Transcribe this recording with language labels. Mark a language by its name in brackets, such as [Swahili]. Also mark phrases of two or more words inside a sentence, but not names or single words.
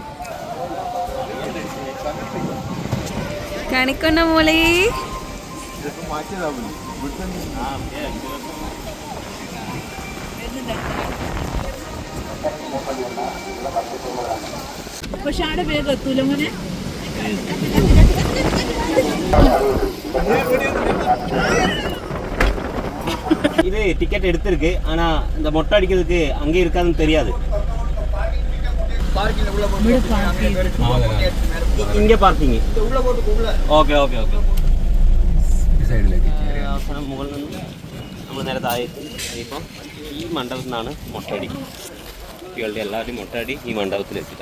[Malayalam] കാണിക്കൊണ്ട മോളെ. പക്ഷെ ആടെ വേഗം എത്തൂല മോനെ. [Tamil] இது டிக்கெட் எடுத்திருக்கு, ஆனா இந்த மொட்டை அடிக்கிறதுக்கு அங்கே இருக்காதுன்னு தெரியாது. இங்கே பார்க்கிங். [English] okay okay okay. [Malayalam] അവസാനം മുകളിൽ നിന്ന് നമ്മൾ നേരെ താഴെ ഇപ്പം ഈ മണ്ഡപത്തിൽ നിന്നാണ് മൊട്ടടി. കുട്ടികളുടെ എല്ലാവരുടെയും മൊട്ടടി ഈ മണ്ഡപത്തിലെത്തില്ല.